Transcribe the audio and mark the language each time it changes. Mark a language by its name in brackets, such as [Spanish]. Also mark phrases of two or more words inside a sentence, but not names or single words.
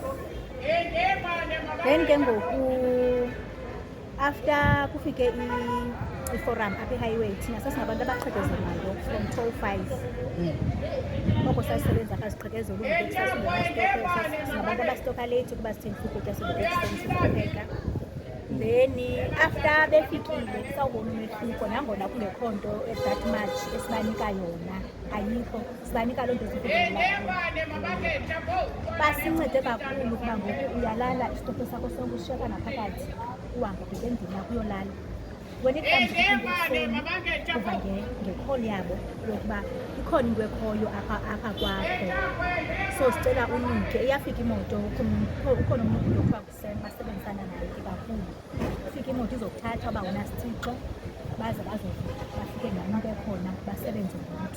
[Xhosa] Then ke ngoku after kufike i-forum apha e-highway, thina sasingabantu abaqhekezelayo from 2:05. Oko sasisebenza apha siqhekezela ukutya singabantu abastoka late kuba sithengisa ukutya sizokupheka. Then after befikile sawubona umehluko, nangona kungekho nto [English] that much [Xhosa] esibanika yona, ayikho, sibanika loo nto zifikelelayo. Basincede kakhulu kuba ngoku uyalala isitofu sakho sonke usishiyeka naphakathi, uhambe ubheke endlini yakho uyolala. [English] When it comes to [Xhosa] ekuseni uva ngekholi yabo yokuba ikhona into ekhoyo apha kwakho, so sicela unike. Iyafika imoto, ukhona umuntu lokuthiwa nguSem basebenzisana naye ke kakhulu. Ufika imoto izokuthatha uba unasithixo baze bafike nento ekhona basebenze ngomntu.